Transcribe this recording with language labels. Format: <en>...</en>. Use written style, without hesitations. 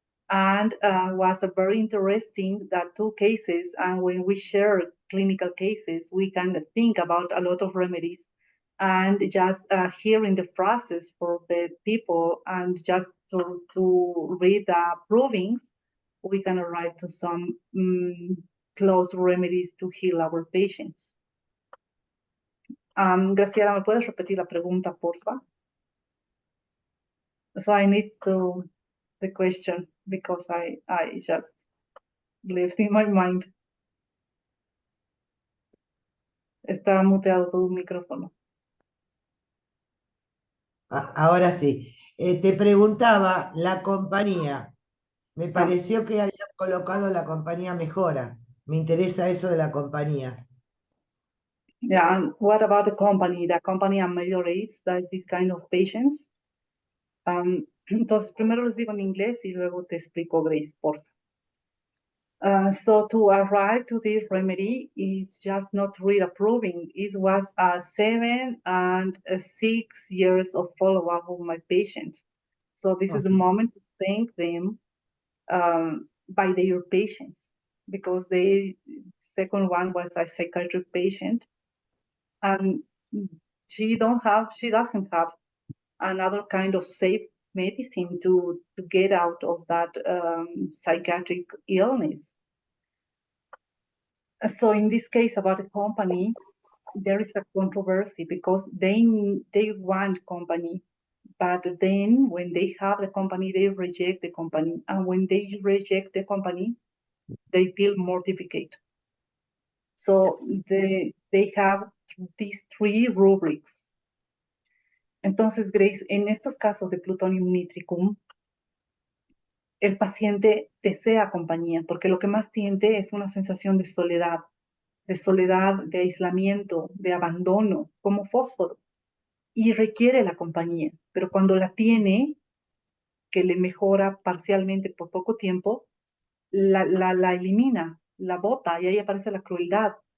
<en>And was a very interesting that two cases, and when we share clinical cases, we can think about a lot of remedies and just hearing the process for the people and just to read the provings, we can arrive to some close remedies to heal our patients.</en> <es>Graciela, ¿me puedes repetir la pregunta, porfa?</es> <en>So I need to the question because I just left in my mind.</en> <es>Está muteado tu micrófono. Ahora sí. Te preguntaba, la compañía. Me pareció que había colocado la compañía Mejora. Me interesa eso de la compañía.</es> <en>Yeah, and what about the company? The company ameliorates this kind of patients.</en> <es>Entonces, primero les digo en inglés y luego te explico, Grace, por favor.</es> <en>So to arrive to this remedy is just not reapproving. It was 7 and 6 years of follow-up of my patients. So this is the moment to thank them by their patients, because the second one was a psychiatric patient, and she doesn't have another kind of safe medicine to get out of that psychiatric illness. So in this case about the company, there is a controversy because they want company, but then when they have the company, they reject the company, and when they reject the company, they feel mortified. So they have these 3 rubrics.</en> <es>Entonces, Grace, en estos casos de plutonium nitricum, el paciente desea compañía, porque lo que más siente es una sensación de soledad, de aislamiento, de abandono, como fósforo, y requiere la compañía, pero cuando la tiene, que le mejora parcialmente por poco tiempo, la elimina, la bota, y ahí aparece la crueldad.</es>